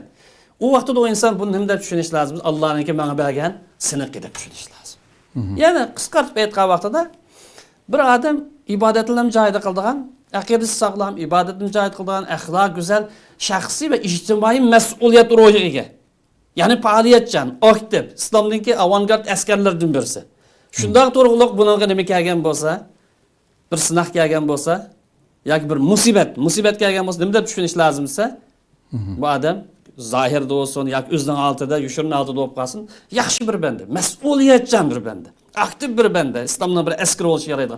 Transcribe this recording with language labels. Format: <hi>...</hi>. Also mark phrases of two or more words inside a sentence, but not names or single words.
<uz>U vaqtda o inson buni nima deb tushunish lozim? Allohning menga bergan sinoq deb tushunish lozim. Yana qisqartib aytgan vaqtida bir odam ibodatlarni joyida qildigan, aqidasi sog'lom, ibodatni joyida qildigan, axloq go'zal, shaxsiy va ijtimoiy mas'uliyat ruhiga ega.</uz> <tr>Yani faaliyetchan, aktif, İslam'daki avantgard askerlerden birisi.</tr> <uz>Şundan to'g'riliq bunga nima kelgan bo'lsa, bir sınaq kelgan bo'lsa, yoki bir musibat kelgan bo'lsa, nima deb tushunish lozim desa, bu odam zohirda bo'lsin yoki o'zining altida, yushirin altida bo'lib qolsin, yaxshi bir banda, mas'uliyatchan bir banda, aktiv bir banda, islomning bir askari bo'lishi yaraydigan.</uz>